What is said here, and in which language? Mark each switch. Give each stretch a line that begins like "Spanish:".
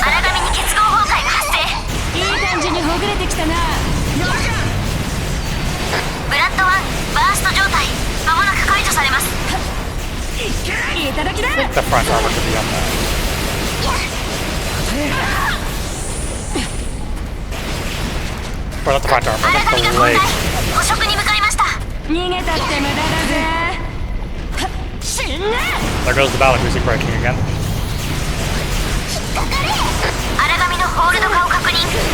Japanese: 荒神に結合崩壊が発生。いい感じにほぐれてきたな。ブラッド1、バースト状態。まもなく解除されます。いただきだ。
English: I think the front armor could be on that. Or not the front armor, like the leg.
Japanese: 捕食に向かいました。逃げたって無駄だぜ。
English: There goes the battle music breaking again.
Japanese: 荒神のホールド化を確認。